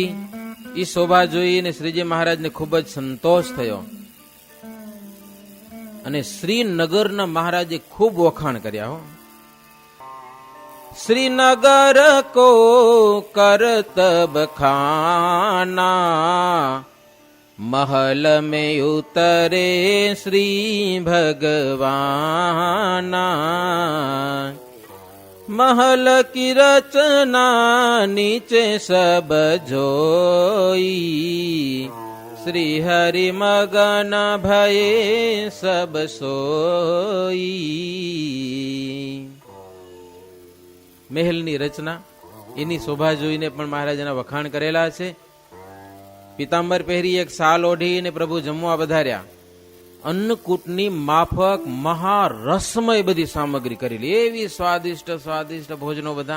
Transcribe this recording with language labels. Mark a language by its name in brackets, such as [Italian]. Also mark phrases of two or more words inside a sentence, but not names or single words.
[Gujarati] એ શોભા જોઈને શ્રીજી મહારાજને ખૂબ જ સંતોષ થયો. અને શ્રીનગરના મહારાજે ખૂબ વખાણ કર્યા હો. [Hindi] श्रीनगर को करतब खाना, महल में उतरे श्री भगवाना, महल की रचना नीचे सब जोई, श्री हरि मगन भये सब सोई. [Gujarati] મહેલની રચના, એની શોભા જોઈને પણ મહારાજના વખાણ કરેલા છે. પિતાંબર પહેરી એક સાલ ઓઢીને પ્રભુ જમવા વધાર્યા. અન્નકૂટની માફક મહારસમય બધી સામગ્રી કરેલી, એવી સ્વાદિષ્ટ સ્વાદિષ્ટ ભોજનો બધા.